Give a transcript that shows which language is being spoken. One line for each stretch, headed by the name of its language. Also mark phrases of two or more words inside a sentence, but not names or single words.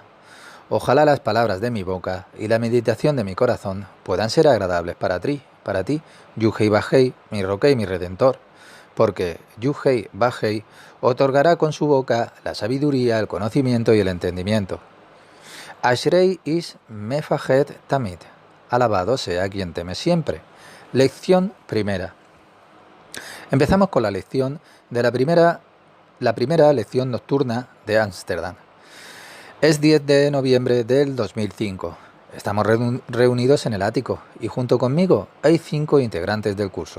Spanish: Ojalá las palabras de mi boca y la meditación de mi corazón puedan ser agradables para ti, Yuhei Bajei, mi roca y mi redentor, porque Yuhei Bajei otorgará con su boca la sabiduría, el conocimiento y el entendimiento.
Hebrew: אשרי איש מפחד תמיד.
Spanish: Alabado sea quien teme siempre. Lección primera. Empezamos con la lección de la primera lección nocturna de Ámsterdam. Es 10 de noviembre del 2005. Estamos reunidos en el ático y junto conmigo hay 5 integrantes del curso.